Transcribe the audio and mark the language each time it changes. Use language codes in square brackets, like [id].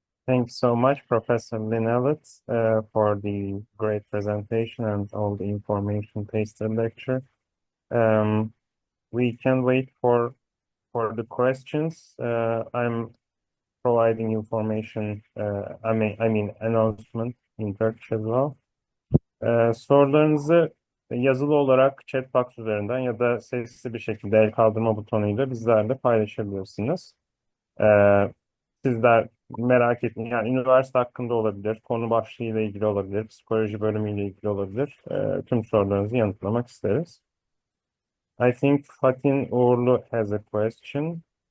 [en] Thanks so much, Professor Linellet, for the great presentation and all the information pasted lecture. We can wait for the questions. I'm providing information, I mean announcement in Turkish as well. [tr] Sorularınızı yazılı olarak chat box üzerinden ya da sesli bir şekilde el kaldırma butonuyla bizlerle paylaşabilirsiniz. Sizler merak etmeyin. Yani üniversite hakkında olabilir, konu başlığıyla ilgili olabilir, psikoloji bölümüyle ilgili olabilir. Tüm sorularınızı yanıtlamak isteriz. [en] I think Fatin Uğurlu has a question.